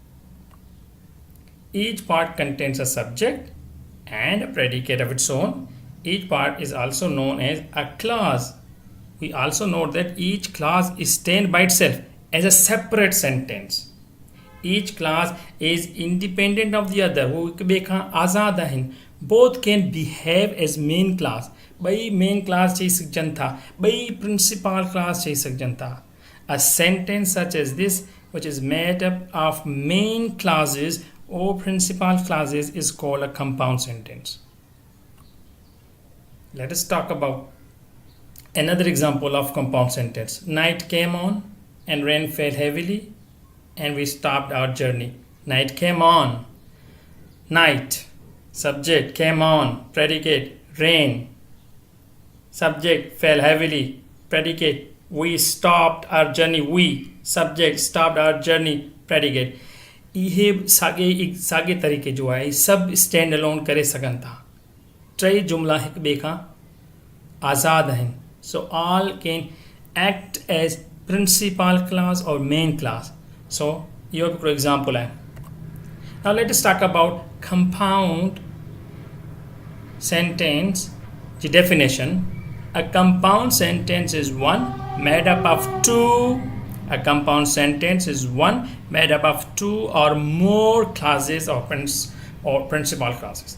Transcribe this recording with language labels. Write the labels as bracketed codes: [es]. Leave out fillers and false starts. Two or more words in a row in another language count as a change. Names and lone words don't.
[en] Each part contains a subject and a predicate of its own, Each part is also known as a clause. We also note that each clause is stand by itself as a separate sentence. Each clause is independent of the other. [sd] वो एक ॿिए खां आज़ाद आहिनि. [en] Both can behave as main class. [sd] ॿई [en] main class [sd] चई सघजनि था. ॿई [en] principal class [sd] चई सघजनि था. [en] A sentence such as this, which is made up of main clauses or principal clauses, is called a compound sentence. Let us talk about another example of compound sentence. Night came on and rain fell heavily and we stopped our journey. Night came on. Night, subject, came on, predicate, rain, subject, fell heavily, predicate, we stopped our journey. We, subject, stopped our journey, predicate. [sd] इहे साॻे तरीक़े जो आहे. सभु [en] stand alone [sd] करे सघनि था. टे जुमला हिक ॿिए खां आज़ाद आहिनि. [en] So all can act as principal clause or main clause. [sd] So इहो हिकिड़ो example आहे. [en] Now let us talk about compound sentence. The definition: a compound sentence is one made up of two. A compound sentence is one made up of two or more clauses or principal clauses.